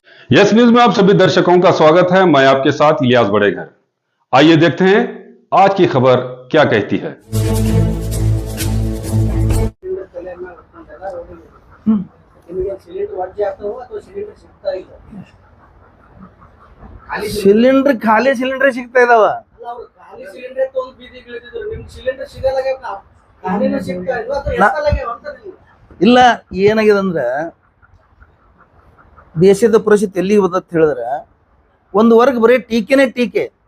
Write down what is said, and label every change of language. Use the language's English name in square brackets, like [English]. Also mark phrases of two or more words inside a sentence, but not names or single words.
[Hindi] यस न्यूज में आप सभी दर्शकों का स्वागत है। मैं आपके साथ इलियास बड़ेघर। आइए देखते हैं आज की खबर क्या कहती है। [Kannada] ಸಿಲಿಂಡರ್ ಖಾಲಿ ಸಿಲಿಂಡರ್ ಸಿಗ್ತಾ ಇದಾವ. ಇಲ್ಲ, ಏನಾಗಿದೆ ಅಂದ್ರೆ ದೇಶದ ಪರಿಸ್ಥಿತಿ ಎಲ್ಲಿಗೆ ಬಂದತ್ ಹೇಳಿದ್ರೆ ಒಂದು ವರ್ಗ ಬರೀ ಟೀಕೆನೇ ಟೀಕೆ.